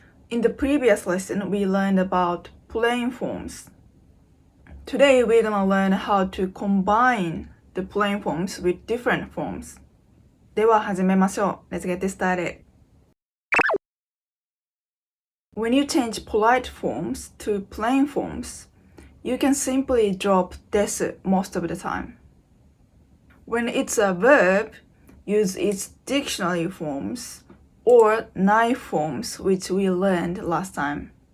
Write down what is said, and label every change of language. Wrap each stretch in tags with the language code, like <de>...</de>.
<en>In the previous lesson, we learned about plain forms. Today, we're gonna learn how to combine the plain forms with different forms.</en> <ja>では始めましょう。</ja> <en>Let's get started. When you change polite forms to plain forms, you can simply drop des most of the time. When it's a verb, use its dictionary forms or knife forms, which we learned last time.</en>